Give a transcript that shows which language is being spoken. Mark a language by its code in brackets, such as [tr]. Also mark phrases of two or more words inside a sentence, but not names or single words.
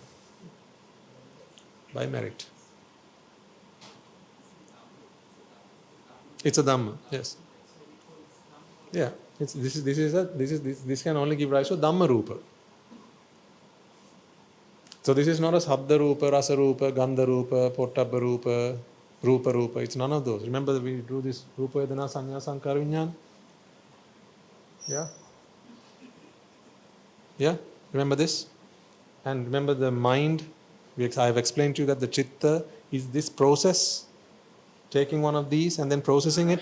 [en] By merit. It's a Dhamma, yes. Yeah, this can only give rise to [pi] Dhamma Rupa. [en] So this is not a [pi] Sabda Rupa, Rasa Rupa, Gandha Rupa, Pottabha Rupa, Rupa Rupa. [en] It's none of those. Remember that we drew this [pi] Rupa Vedana Sanya Sankara Vijnana? [en] Yeah? Yeah? Remember this? And remember the mind. I have explained to you that the Chitta is this process, taking one of these and then processing it.